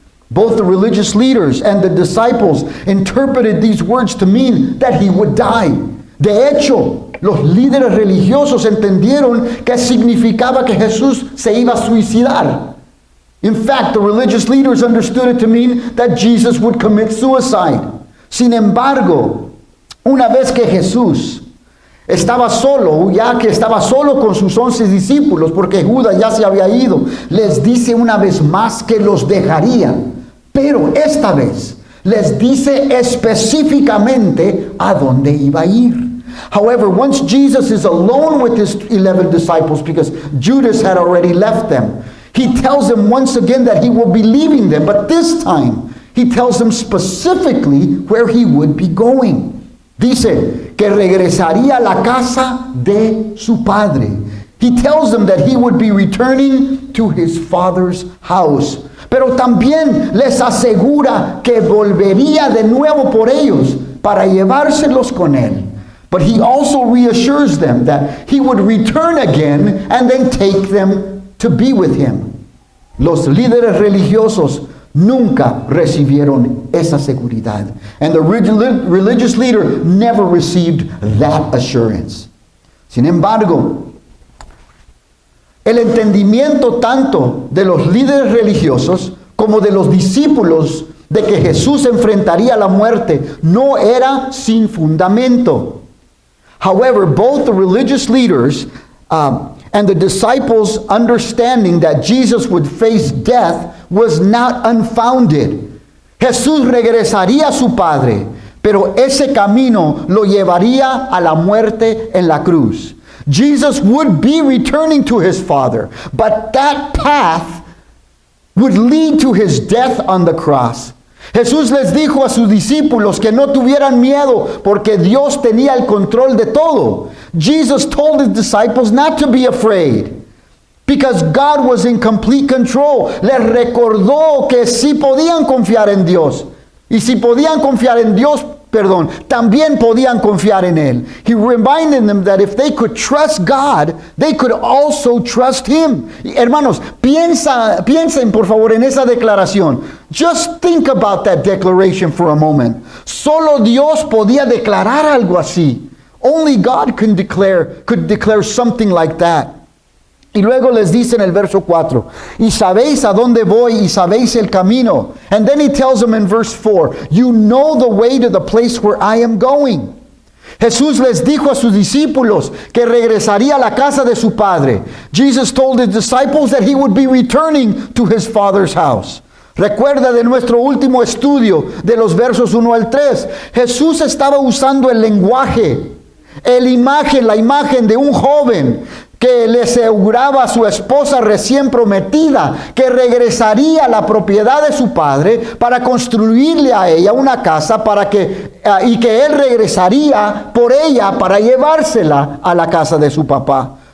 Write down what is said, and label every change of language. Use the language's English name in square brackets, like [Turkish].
[English] Both the religious leaders and the disciples interpreted these words to mean that he would die. [Spanish] De hecho, los líderes religiosos entendieron que significaba que Jesús se iba a suicidar. [English] In fact, the religious leaders understood it to mean that Jesus would commit suicide. [Spanish] Sin embargo, una vez que Jesús estaba solo, ya que estaba solo con sus 11 discípulos, porque Judas ya se había ido, les dice una vez más que los dejaría. Pero esta vez les dice específicamente a dónde iba a ir. [English] However, once Jesus is alone with his 11 disciples, because Judas had already left them, he tells them once again that he will be leaving them. But this time, he tells them specifically where he would be going. [Spanish] Dice que regresaría a la casa de su padre. [English] He tells them that he would be returning to his father's house. [Spanish] Pero también les asegura que volvería de nuevo por ellos para llevárselos con él. [English] But he also reassures them that he would return again and then take them to be with him. [Spanish] Los líderes religiosos nunca recibieron esa seguridad. [English] And the religious leader never received that assurance. [Spanish] Sin embargo, el entendimiento tanto de los líderes religiosos como de los discípulos de que Jesús enfrentaría la muerte no era sin fundamento. [English] However, both the religious leaders and the disciples' understanding that Jesus would face death was not unfounded. [Spanish] Jesús regresaría a su Padre, pero ese camino lo llevaría a la muerte en la cruz. [English] Jesus would be returning to his Father, but that path would lead to his death on the cross. [Spanish] Jesús les dijo a sus discípulos que no tuvieran miedo porque Dios tenía el control de todo. [English] Jesus told his disciples not to be afraid because God was in complete control. [Spanish] Les recordó que sí podían confiar en Dios. Y si podían confiar en Dios, también podían confiar en Él. [English] He reminded them that if they could trust God, they could also trust Him. [Spanish] Y, hermanos, piensen por favor en esa declaración. [English] Just think about that declaration for a moment. [Spanish] Solo Dios podía declarar algo así. [English] Only God could declare something like that. [Spanish] Y luego les dice en el verso 4, y sabéis a dónde voy y sabéis el camino. [English] And then he tells them in verse 4, you know the way to the place where I am going. [Spanish] Jesús les dijo a sus discípulos que regresaría a la casa de su padre. [English] Jesus told his disciples that he would be returning to his father's house. [Spanish] Recuerda de nuestro último estudio de los versos 1 al 3. Jesús estaba usando el lenguaje, la imagen de un joven que le aseguraba a su esposa recién prometida que regresaría a la propiedad de su padre para construirle a ella una casa y que él regresaría por ella para llevársela a la casa de su papá.